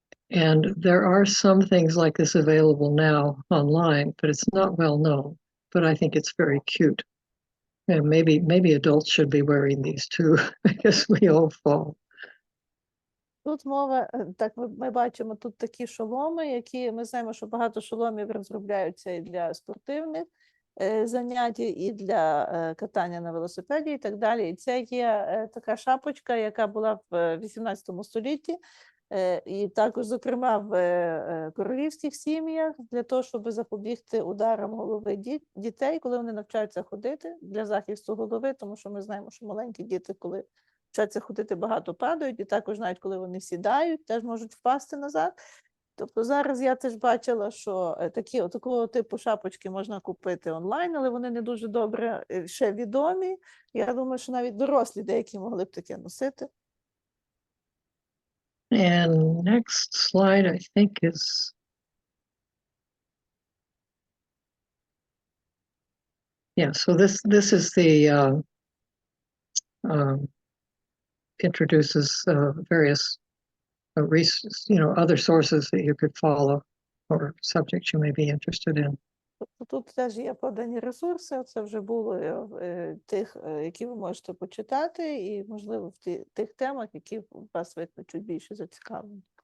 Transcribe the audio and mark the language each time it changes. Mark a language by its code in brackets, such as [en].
[en] And there are some things like this available now online, but it's not well known. But I think it's very cute. And maybe adults should be wearing these too, because we all fall. [uk] Тут мова, так ми бачимо тут такі шоломи, які ми знаємо, що багато шоломів розробляються і для спортивних занять, і для катання на велосипеді і так далі. І це є така шапочка, яка була в 18 столітті, і також, зокрема, в королівських сім'ях для того, щоб запобігти ударам голови дітей, коли вони навчаються ходити, для захисту голови, тому що ми знаємо, що маленькі діти, коли вчаться ходити, багато падають, і також навіть коли вони сідають, теж можуть впасти назад. Тобто зараз я теж бачила, що такого типу шапочки можна купити онлайн, але вони не дуже добре ще відомі. Я думаю, що навіть дорослі деякі могли б таке носити. [en] And next slide, I think, is yeah. So this is the introduces various other sources that you could follow or subjects you may be interested in. [uk] Тут теж є подані ресурси, це вже було тих, які ви можете почитати, і, можливо, в тих темах, які вас викличуть більше зацікавлення.